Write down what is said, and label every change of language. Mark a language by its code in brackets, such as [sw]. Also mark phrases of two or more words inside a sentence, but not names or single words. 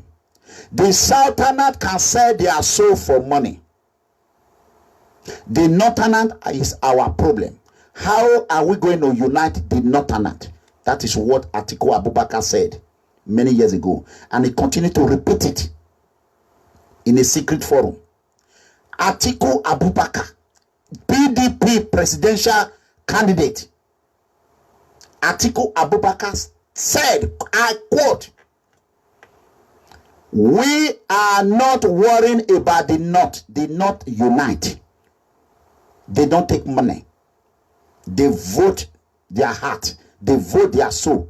[en] The Southerners can sell their soul for money. The Northerners is our problem. How are we going to unite the Northerners? That is what Atiku Abubakar said many years ago. And he continued to repeat it in a secret forum. Atiku Abubakar, PDP presidential candidate. Atiku Abubakar said, I quote, we are not worrying about the North. The North unite. They don't take money. They vote their heart. They vote their soul.